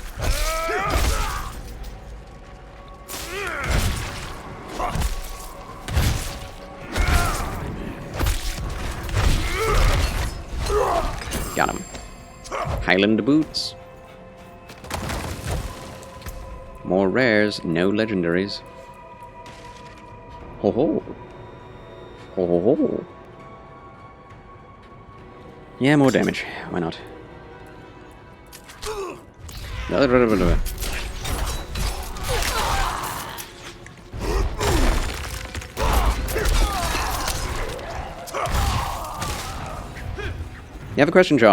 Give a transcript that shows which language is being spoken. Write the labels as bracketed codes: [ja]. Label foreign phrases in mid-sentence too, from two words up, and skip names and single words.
[en] Got him. Highland boots. More rares, no legendaries. Ho ho. Ho ho ho. Yeah, more damage. Why not? You have a question, Charles.